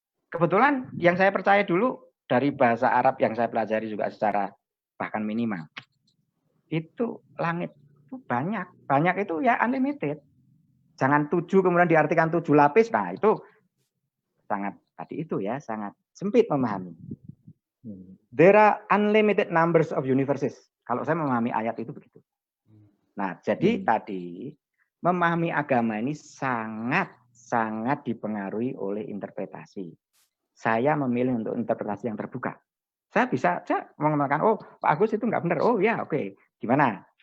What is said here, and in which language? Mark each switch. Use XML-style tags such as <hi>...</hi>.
<id>Kebetulan yang saya percaya dulu dari bahasa Arab yang saya pelajari juga secara bahkan minimal. Itu langit itu banyak. Banyak itu ya unlimited. Jangan 7 kemudian diartikan 7 lapis. Nah, itu sangat tadi itu ya, sangat sempit memahami.</id> <en>There are unlimited numbers of universes.</en> <id>Kalau saya memahami ayat itu begitu. Nah, jadi tadi memahami agama ini sangat dipengaruhi oleh interpretasi. Saya memilih untuk interpretasi yang terbuka. Saya bisa mengatakan, oh Pak Agus itu nggak benar. Oh ya, oke. Gimana?</id>